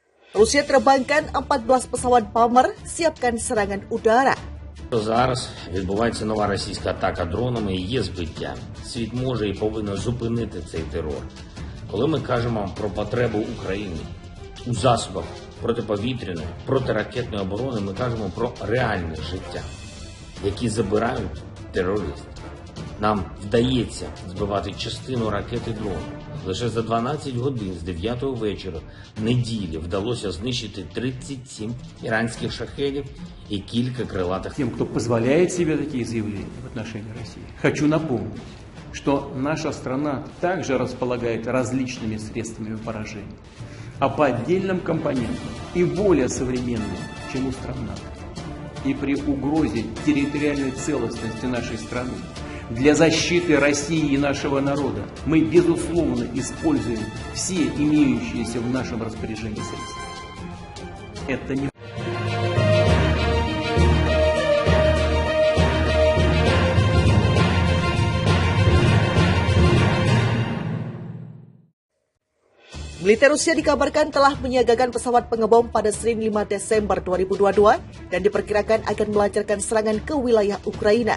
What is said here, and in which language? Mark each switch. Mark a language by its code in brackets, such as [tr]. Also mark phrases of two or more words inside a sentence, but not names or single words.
[id] Rusia terbangkan 14 pesawat Pammer, siapkan serangan udara. [uk] Зараз відбувається нова російська атака дронами і є збиття. Світ може і повинен зупинити цей терор. Коли ми кажемо про потребу України у засобах протиповітряної, протиракетної оборони, ми кажемо про реальне життя, які забирають терористи. Нам вдається збивати частину ракет і дронів. Лише за 12 годин з 9 вечора неділі вдалося знищити 37 іранських шахедів и кілька крылатых. [ru] Тем, кто позволяет себе такие заявления в отношении России, хочу напомнить, что наша страна также располагает различными средствами поражения, а по отдельным компонентам и более современными, чем у стран НАТО. И при угрозе территориальной целостности нашей страны для защиты России и нашего народа мы, безусловно, используем все имеющиеся в нашем распоряжении средства. Это не [id] Militer Rusia dikabarkan telah menyiagakan pesawat pengebom pada Senin 5 Desember 2022 dan diperkirakan akan melancarkan serangan ke wilayah Ukraina.